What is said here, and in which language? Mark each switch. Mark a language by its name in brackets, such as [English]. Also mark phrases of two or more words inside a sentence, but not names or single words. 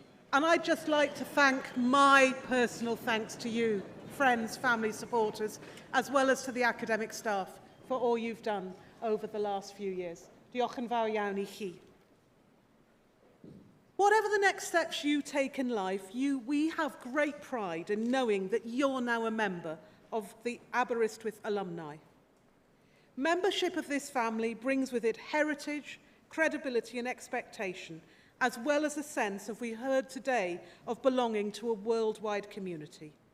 [English] And I'd just like to thank my personal thanks to you, friends, family, supporters, as well as to the academic staff for all you've done over the last few years. [Welsh] Diolch yn fawr iawn I chi. [English] Whatever the next steps you take in life, we have great pride in knowing that you're now a member of the Aberystwyth alumni. Membership of this family brings with it heritage, credibility and expectation, as well as a sense, as we heard today, of belonging to a worldwide community.